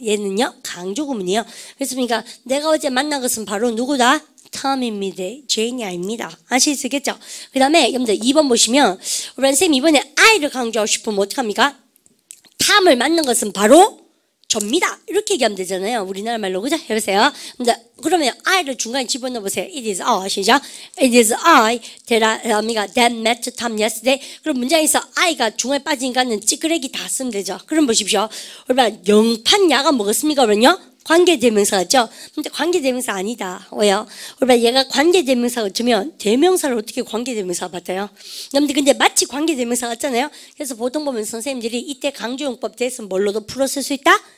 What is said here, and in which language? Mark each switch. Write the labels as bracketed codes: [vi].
[ko] 얘는요 강조 구문이에요. 그래서 내가 어제 만난 것은 바로 누구다? 톰입니다. 제인이 아닙니다. 아시겠죠? 그 다음에 여러분들 2번 보시면 우리 선생님 이번에 I를 강조하고 싶으면 어떡합니까? 탐을 만난 것은 바로 접니다. 이렇게 얘기하면 되잖아요. 우리나라 말로 그죠? 해보세요. 근데 그러면 I를 중간에 집어넣어 보세요. [en] It is I 시작. It is I that met Tom yesterday. [ko] 그럼 문장에서 I가 중간에 빠지니까는 찌끄레기 다 쓰면 되죠. 그럼 보십시오. 여러분 영판 야가 먹었습니까? 그러면요? 관계대명사 같죠? 근데 관계대명사 아니다. 왜요? 여러분 얘가 관계대명사 같으면 대명사를 어떻게 관계대명사 받아요? 근데 마치 관계대명사 같잖아요. 그래서 보통 보면 선생님들이 이때 강조용법 대해서 뭘로도 풀어 쓸 수 있다?